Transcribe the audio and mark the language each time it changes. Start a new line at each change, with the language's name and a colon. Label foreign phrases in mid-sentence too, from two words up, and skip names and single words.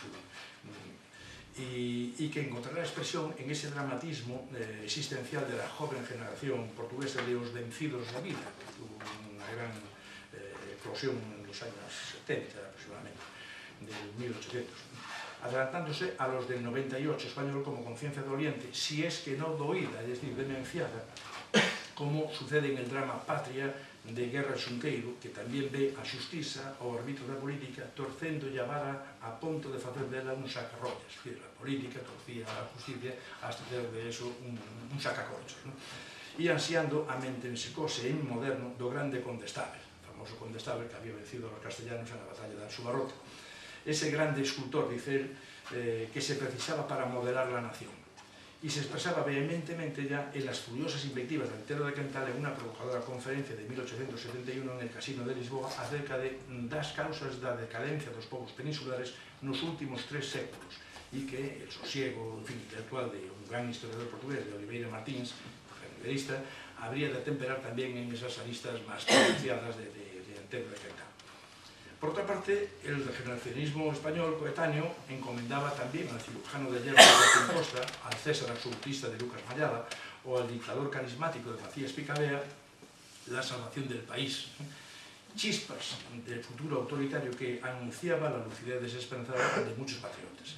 Spanish: y que encontrará expresión en ese dramatismo existencial de la joven generación portuguesa de los vencidos de la vida, que tuvo una gran eclosión en los años 70 aproximadamente, del 1800, adelantándose a los del 98 español como conciencia de Oriente, si es que no doída, es decir, demenciada, como sucede en el drama Patria de Guerra Xunqueiro,
Galician: que tamén ve a xustiza ao arbitro da política torcendo e a vara a ponto de facer dela un sacarrollas.
Spanish: Es decir, a política torcía a justicia hasta hacer de eso un sacacorchos, ¿no?
Galician: E ansiando a mentempsicose en moderno do grande Condestable, o famoso Condestable
Spanish: que había vencido a los castellanos en la batalla de Ansubarrota. Ese grande escultor, dice él, que se precisaba para modelar la nación. Y se expresaba vehementemente ya en las furiosas invectivas de Antero de Quental en una provocadora conferencia de 1871 en el Casino de Lisboa acerca
Galician: das causas da decadencia dos povos peninsulares nos últimos 3 séculos
Spanish: e que el sosiego, en fin, intelectual de un gran historiador portugués, de Oliveira Martins, liberista, habría de atemperar tamén en esas aristas máis pronunciadas de Antero de Quental. Por otra parte, el regeneracionismo español coetáneo encomendaba también al cirujano de hierro de Joaquín Costa, al César absolutista de Lucas Mallada o al dictador carismático de Macías Picabea la salvación del país. Chispas del futuro autoritario que anunciaba la lucidez desesperanzada de muchos patriotas.